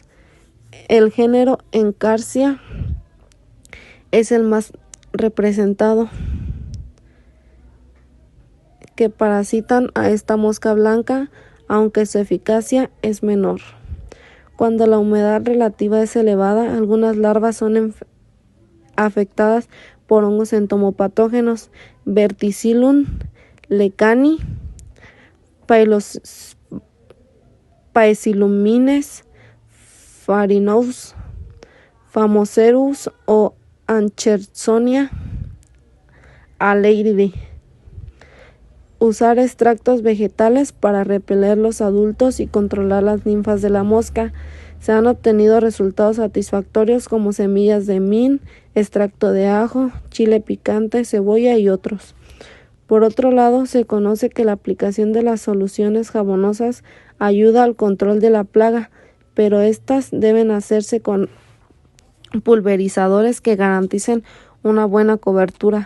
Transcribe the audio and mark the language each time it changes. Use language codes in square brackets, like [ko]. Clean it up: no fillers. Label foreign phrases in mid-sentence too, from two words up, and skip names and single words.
[es] El género Encarsia es el más representado, que parasitan a esta mosca blanca, aunque su eficacia es menor. Cuando la humedad relativa es elevada, algunas larvas son afectadas por hongos entomopatógenos, Verticillum lecani, Paecilumines farinus, Phamocerus o Anchersonia aleiride. Usar extractos vegetales para repeler los adultos y controlar las ninfas de la mosca. Se han obtenido resultados satisfactorios como semillas de min, extracto de ajo, chile picante, cebolla y otros. Por otro lado, se conoce que la aplicación de las soluciones jabonosas ayuda al control de la plaga, pero estas deben hacerse con pulverizadores que garanticen una buena cobertura.